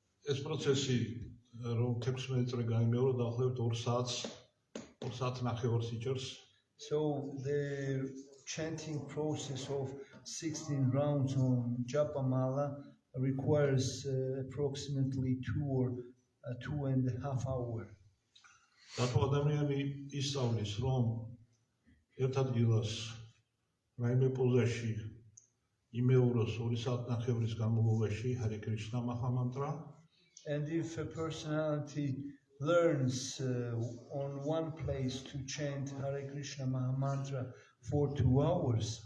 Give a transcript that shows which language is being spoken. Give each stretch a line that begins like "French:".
Georgian: ეს პროცესი რომ 16 წელი გაიმეორა დაახლოებით 2 საათს ნახევარს იჭერს.
English: So the chanting process of 16 rounds on Japamala requires approximately 2.5 hours.
Georgian: რატო ადამიანი ისწავლის რომ ერთ ადგილას რაიმე პოზაში იმეოროს 2 საათნახევრის განმავლობაში Hare Krishna Mahamantра.
English: And if a personality learns on one place to chant Hare Krishna Mahamantra for 2 hours,